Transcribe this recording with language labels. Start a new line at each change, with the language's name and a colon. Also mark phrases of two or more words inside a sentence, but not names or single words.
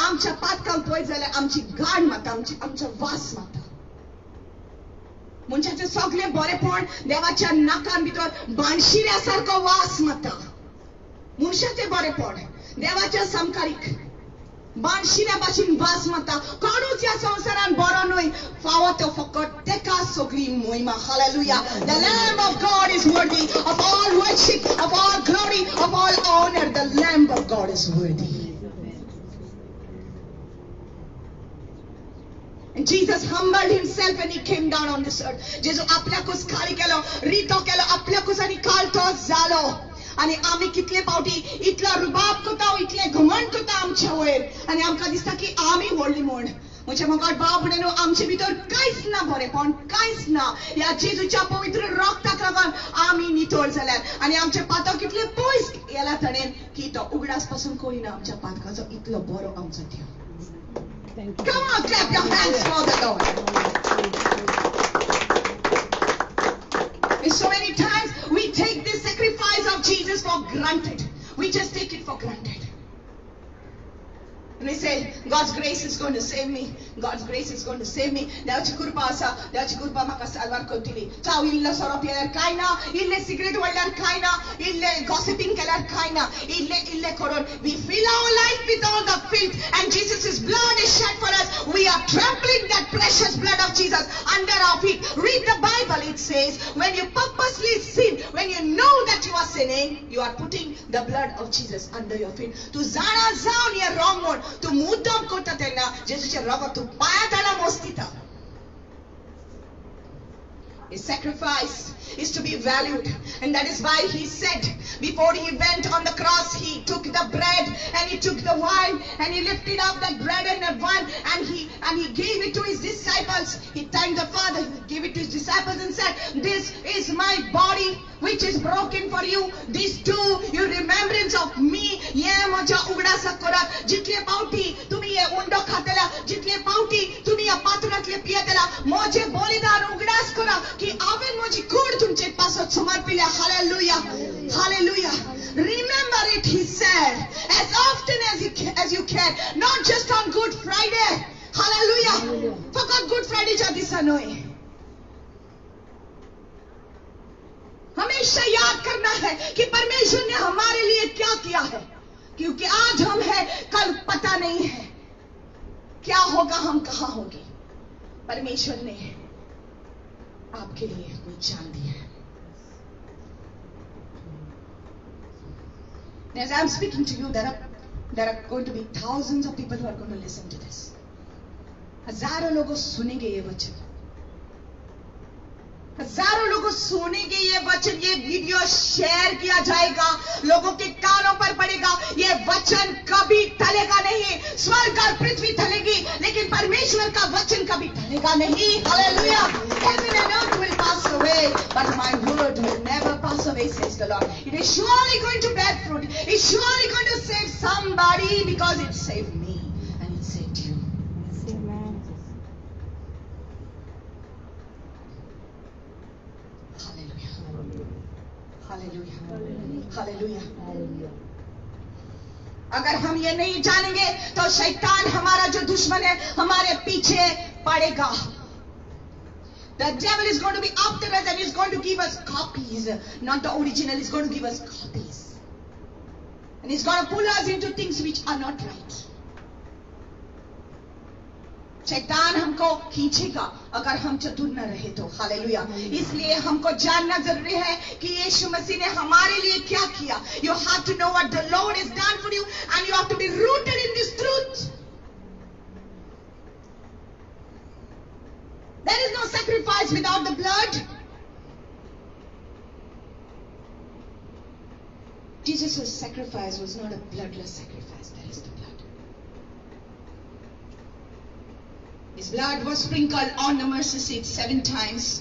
Konkani: आमच्या पातकांक पळयत जाल्यार आमची घाण मारता आमचो वास मारता मनशाचे सगळे बरेपण देवाच्या नाकान भितर बाणशिऱ्या सारको वास मारता मनशाचे बरेपण देवाच्या समकारीक बाणशिऱ्या भाशेन वास मारता कोणूच ह्या संवसारान बरो न्हय फावो तो फकत तेका सगळी महिमा
English: हालेलुया the Lamb of God is worthy of all worship of all glory of all honor the Lamb of God is worthy And Jesus humbled himself when he came down on this earth.
Konkani: जेजू आपल्याकूच खाली केलो रितो केलो आपल्याकूच आनी कालतो जालो आनी आमी कितले पावटी इतलो रुबाब करता इतले घमंड करता आमच्या वयर आनी आमकां दिसता की आमी व्हडली म्हूण म्हणजे मोगाट भाव भयणीनो आमचे भितर कांयच ना बरेपण कांयच ना ह्या जेजूच्या पवित्र रक्ताक लागून आमी नितळ जाल्यात आनी आमचे पातक कितले पयस गेला तणेन की तो उगडास पासून कोरिना आमच्या पातकाचो इतलो बरो आमचो देव
English: Come on, clap your hands for the Lord. And so many times we take this sacrifice of Jesus for granted. We just take it for granted. And we say, God's grace is going to save me. God's grace is going to save me.
Konkani: देवाची कृपा आसा देवाची कृपा म्हाका साल्वार करतली चाव इल्लो सोरो पिल्यार कांय ना इल्ले सिगरेट वडल्यार कांय ना इल्ले गॉसिपिंग केल्यार कांय ना इल्ले करून
English: we fill our life with all the filth and Jesus' blood is shed for us. We are trampling that precious blood of Jesus under our feet. Read the Bible. It says when you purposely sin, when you know that you are sinning, you are putting the blood of Jesus under your feet.
Konkani: Tu zana zaun ye
English: wrong one.
Konkani: तू मुद्दाम करता तेन्ना जेजूचे रगत तू पांया तळा मोस्तिता
English: His sacrifice is to be valued, and that is why he said before he went on the cross, he took the bread and he took the wine and he lifted up that bread and that wine and he gave it to his disciples. He thanked the Father, he gave it to his disciples and said, "This is my body which is broken for you. This do you remembrance of me."
Konkani: ये माझ्या उघडासा करा जितले पावटी तुम्ही हे उंडो खातेला जितले पावटी तुम्ही या पात्रातले पियतेला माझे बलिदान उघडास करा की हांवें माझी कूड तुमचे पासत समर्पिल्या हालेलुया हालेलुया
English: Remember it, he said, as often as you can, not just on Good Friday. Hallelujah.
Konkani: फकत Good Friday च्या दिसा न्हय
Hindi: हमेशा याद करना है कि परमेश्वर ने हमारे लिए क्या किया है क्योंकि आज हम हैं कल पता नहीं है क्या होगा हम कहां होंगे परमेश्वर ने आपके लिए कुछ जान दिया है
English: As I'm speaking to you, there are going to be thousands of people who are going to listen to this.
Hindi: हजारों लोग सुनेंगे ये वचन हजारों लोग सुनेंगे ये वचन ये वीडियो शेयर किया जाएगा लोगों के कानों पर पड़ेगा ये वचन कभी टलेगा नहीं स्वर्ग और पृथ्वी टलेगी लेकिन परमेश्वर का वचन कभी टलेगा नहीं हालेलुया
English: heaven and earth will pass away but my word will never pass away says the Lord it is surely going to bear fruit it's surely going to save somebody because it saved me and it saved you Amen.
Hindi: हालेलुया हालेलुया अगर हम ये नहीं जानेंगे तो शैतान हमारा जो दुश्मन है हमारे पीछे पड़ेगा
English: The devil is going to be after us and he's going to give us copies not the original he's going to give us copies and he's going to pull us into things which are not right
Hindi: शैतान हमको खींचेगा अगर हम चतुर न रहे तो हालेलुया इसलिए हमको जानना जरूरी है कि यीशु मसीह ने हमारे लिए क्या किया
English: you have to know what the Lord has done for you and you have to be rooted in this truth there is no sacrifice without the blood Jesus' sacrifice was not a bloodless sacrifice there is the blood His blood was sprinkled on the mercy seat 7 times.